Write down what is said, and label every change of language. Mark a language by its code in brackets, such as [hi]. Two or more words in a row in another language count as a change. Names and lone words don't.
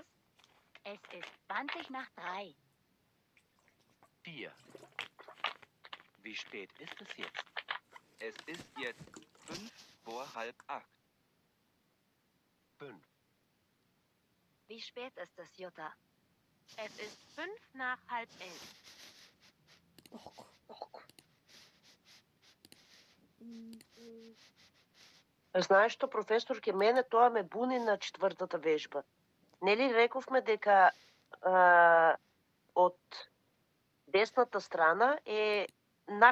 [de] Es ist 20 nach 3. 4. Wie spät ist es jetzt? Es ist jetzt 7:45. 5. Wie spät ist es, Jutta? Es ist 11:05. Ох. [mk] Знаеш што, професорке, мене тоа ме буни на четвртата вежба. Нели рековме дека од десната страна е нах,